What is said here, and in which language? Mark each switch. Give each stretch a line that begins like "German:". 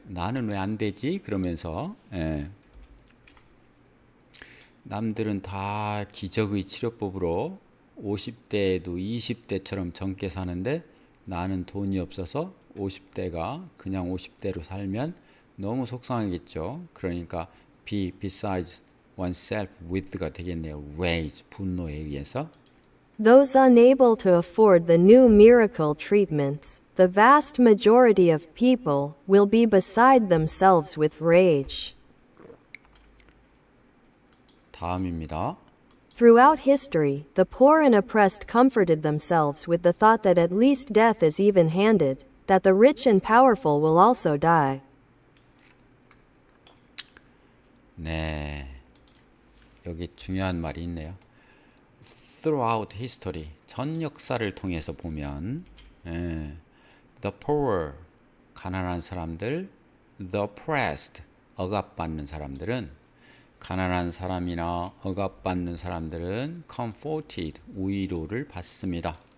Korean: 나는 왜 안 되지? 그러면서 남들은 다 기적의 치료법으로 50대에도 20대처럼 젊게 사는데 나는 돈이 없어서 50대가 그냥 50대로 살면 너무 속상하겠죠. 그러니까
English: be besides oneself with
Korean: 가 되겠네요. rage, 분노에 의해서.
English: Those unable to afford the new miracle treatments, the vast majority of people, will be beside themselves with rage.
Korean: 다음입니다.
English: Throughout history, the poor and oppressed comforted themselves with the thought that at least death is even handed, that the rich and powerful will also die.
Korean: 네, 여기 중요한 말이 있네요.
English: Throughout history,
Korean: 전 역사를 통해서 보면
English: the poor,
Korean: 가난한 사람들,
English: the oppressed,
Korean: 억압받는 사람들은 가난한 사람이나 억압받는 사람들은 comforted, 위로를 받습니다.